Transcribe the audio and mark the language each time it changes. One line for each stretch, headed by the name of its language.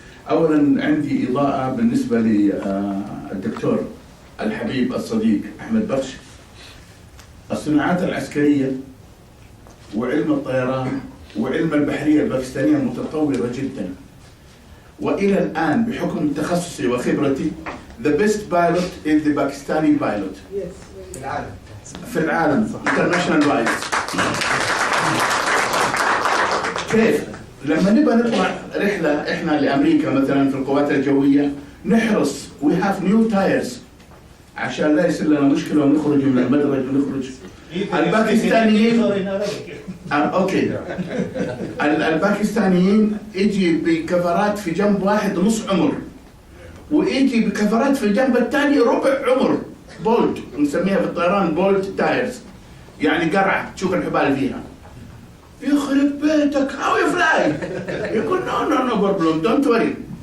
Arabic: أولا عندي إضاءة بالنسبة للدكتور الحبيب الصديق أحمد بخش. الصناعات العسكرية وعلم الطيران وعلم البحرية الباكستانية متطورة جدا، وإلى الآن بحكم تخصصي وخبرتي
English: the best pilot is the Pakistani pilot.
Arabic: في العالم
English: international pilot.
Arabic: كيف؟ لما نبغى نطلع رحلة إحنا لأمريكا مثلا في القوات الجوية نحرص
English: we have new tires
Arabic: عشان لا يصير لنا مشكلة ونخرج من المدرج ونخرج. الباكستانيين اوكي الباكستانيين يجي بكفرات في جنب واحد نص عمر، ويجي بكفرات في الجنب الثاني ربع عمر، بولد نسميها في الطيران بولد تايرز، يعني قرعة تشوف الحبال فيها. يخرب بيتك
English: how you fly؟
Arabic: يقول
English: no problem don't worry.